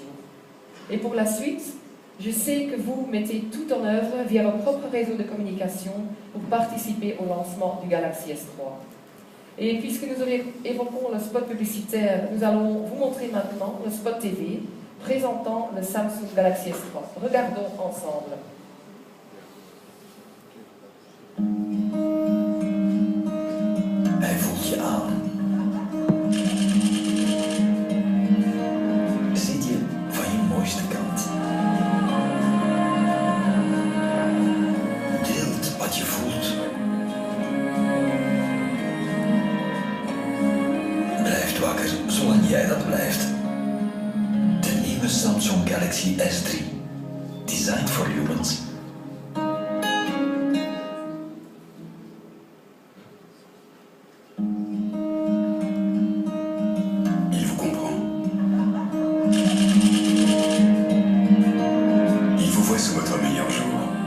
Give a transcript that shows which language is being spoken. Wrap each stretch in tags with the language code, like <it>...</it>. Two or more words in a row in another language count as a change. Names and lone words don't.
<fr>Et pour la suite, je sais que vous mettez tout en œuvre via vos propres réseaux de communication pour participer au lancement du Galaxy S3. Et puisque nous évoquons le spot publicitaire, nous allons vous montrer maintenant le spot TV présentant le Samsung Galaxy S3. Regardons ensemble.</fr> <nl>Hij voelt je aan. Ziet je van je mooiste kant. Deelt wat je voelt. Blijft wakker zolang jij dat blijft. De nieuwe Samsung Galaxy S3.</nl> <en>Designed for humans.</en> <fr>Sur votre meilleur jour.</fr>